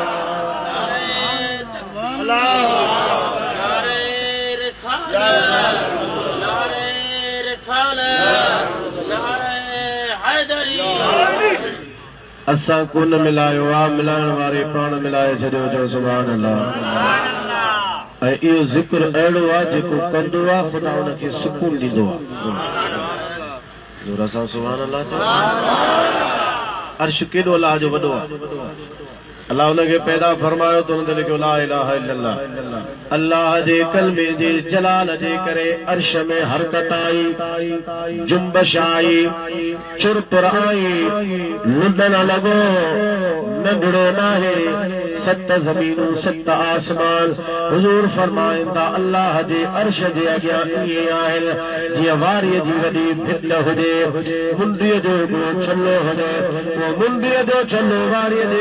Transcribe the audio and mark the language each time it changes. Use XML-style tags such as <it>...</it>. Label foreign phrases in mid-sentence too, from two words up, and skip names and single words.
<sd>असां कोन मिलायो आहे मिलाइण वारे पाण मिलाए छॾियो जो सुभान अल्लाह ऐं इहो ज़िक्र अहिड़ो आहे जेको कंदो आहे ख़ुदा हुनखे सुकून ॾींदो आहे असां सुभान अल्लाह अर्श केॾो अल्लाह जो वॾो आहे अल्लाह हुनखे पैदा फरमायो त हुन ते लिखियो</sd> <ar>لا إله إلا الله</ar> <sd>अल्लाह जे कलमे जे जलाल जे करे अर्श में हरकत आई जुंबश आई चुरपुर आई लुॾण लॻो नंढड़ो नाहे सत ज़मीनूं सत आसमान हुज़ूर फरमाईंदा अल्लाह जे अर्श जे अॻियां ईअं आहिनि जीअं वारीअ जी वॾी भित हुजे मुंडीअ जो छल्लो हुजे मुंडीअ जो छल्लो वारीअ जे</sd>